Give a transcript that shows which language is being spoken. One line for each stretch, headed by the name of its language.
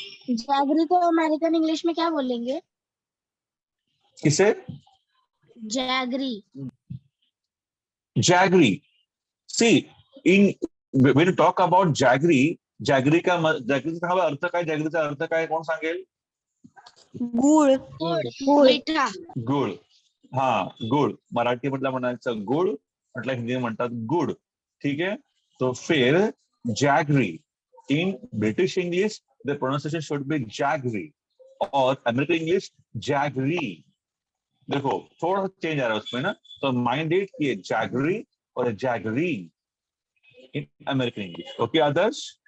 Hindi: Jaggery को American English में क्या बोलेंगे? किसे,
English: Jaggery.
Marathi: Jaggery, C, in
English: when you talk about
Marathi: jaggery, जॅगरीचा अर्थ काय, जॅगरीचा अर्थ काय, कोण सांगेल, गुळ.
Hindi: मीठा।
Marathi: गुळ, हा गुळ, मराठी म्हटलं म्हणायचं गुळ, म्हटलं हिंदी म्हणतात गुड, ठीक है।
Hindi: तो फिर jaggery,
English: in British English the pronunciation should be jaggery,
Hindi: और अमेरिकन इंग्लिश जैगरी, देखो थोड़ा सा चेंज आ रहा है उसमें ना, तो माइंड इट कि जैगरी और jaggery in American English, okay Adarsh,